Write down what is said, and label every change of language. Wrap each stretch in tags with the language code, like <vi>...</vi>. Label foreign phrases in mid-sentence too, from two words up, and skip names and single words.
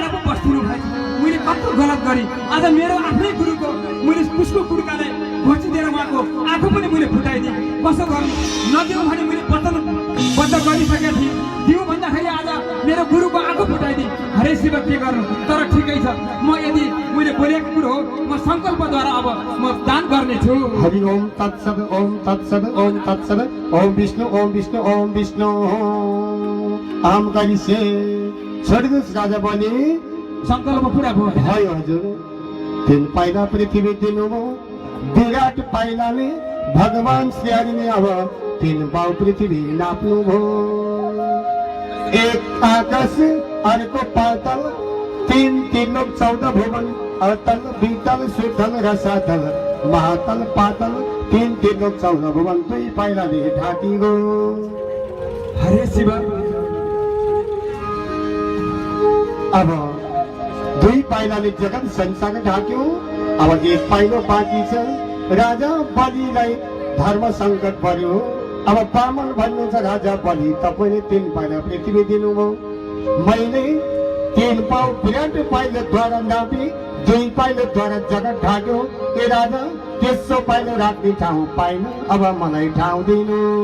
<ne>पो बस्दिनु भयो मैले कस्तो गलत गरेँ आज मेरो आफ्नै गुरुको मैले पुष्पको कुर्कालाई घोचिदिएर उहाँको आँखा पनि मैले फुटाइदिएँ कसो गर्नु नदिउँ भने मैले वचनबद्ध गरिसकेको थिएँ दिउँ भन्दाखेरि आज मेरो गुरुको आँखा फुटाइदिएँ हरे शिव के गर्नु तर ठिकै छ म यदि मैले बोलेको कुरो हो म सङ्कल्पद्वारा अब म दान गर्नेछु</ne> <sa>हरि ओम तत्सद ओम तत्सद ओम तत्सद ओम विष्णु ओम विष्णु ओम विष्णु</sa> <ne>आम गरिसे छोडिदिनुहोस् राजा बलि सङ्कल्प पुरा भयो हजुर 3 पाइला पृथ्वी दिनुभयो विराट पाइलाले भगवान श्री हरिले अब 3 पाउ पृथ्वी नाप्नुभयो एक आकाश अर्को पातल 3 त्रिलोक 14 भुवन अतल वितल सुतल रसातल महातल पातल 3 त्रिलोक 14 भुवन 2 पाइलाले ढाकिगयो हरे शिव अब 2 पाइलाले जगत संसार ढाक्यो अब 1 पाइलो बाँकी छ राजा बलिलाई धर्म सङ्कट पर्यो अब ब्राह्मण भन्नुहुन्छ राजा बलि तपाईँले 3 पाइला पृथ्वी दिनुभयो मैले 3 पाउ विराट पाइलोद्वारा नापी 2 पाइलोद्वारा जगत ढाक्यो ए राजा तेस्रो पाइलो राख्ने ठाउँ पाइन अब मलाई ठाउँ दिनु</ne>